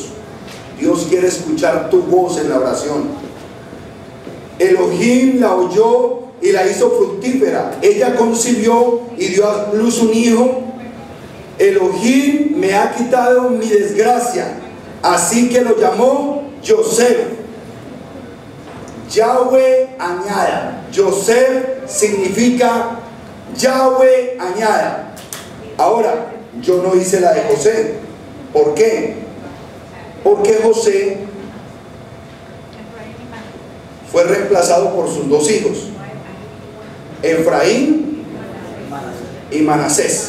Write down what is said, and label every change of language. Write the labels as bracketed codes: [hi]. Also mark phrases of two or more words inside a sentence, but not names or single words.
[es] Dios quiere escuchar tu voz en la oración. Elohim la oyó y la hizo fructífera. Ella concibió y dio a luz un hijo. Elohim me ha quitado mi desgracia, así que lo llamó Yosef. Yahweh añada. Yosef significa Yahweh añada. Ahora, yo no hice la de José. ¿Por qué? Porque José fue reemplazado por sus dos hijos, Efraín y Manasés.